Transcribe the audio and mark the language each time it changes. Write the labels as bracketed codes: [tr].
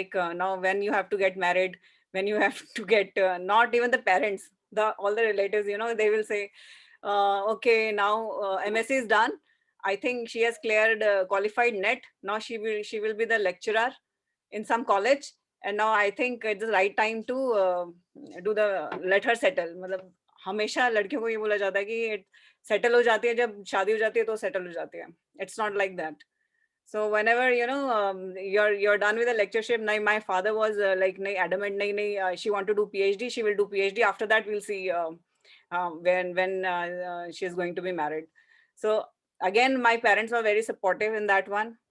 [en] Like now, when you have to get married, when you have to get not even the parents, all the relatives, you know, they will say, okay, now MSc is done. I think she has cleared qualified net. Now she will be the lecturer in some college, and now I think it's the right time to do the let her settle. [hi] मतलब हमेशा लड़कियों को ये बोला जाता है कि settle हो जाती है जब शादी हो जाती है तो settle हो जाती है. [en] It's not like that. So whenever, you know, you're done with the lectureship, my father was like adamant, she want to do PhD, she will do PhD. After that, we'll see when she is going to be married. So again, my parents were very supportive in that one.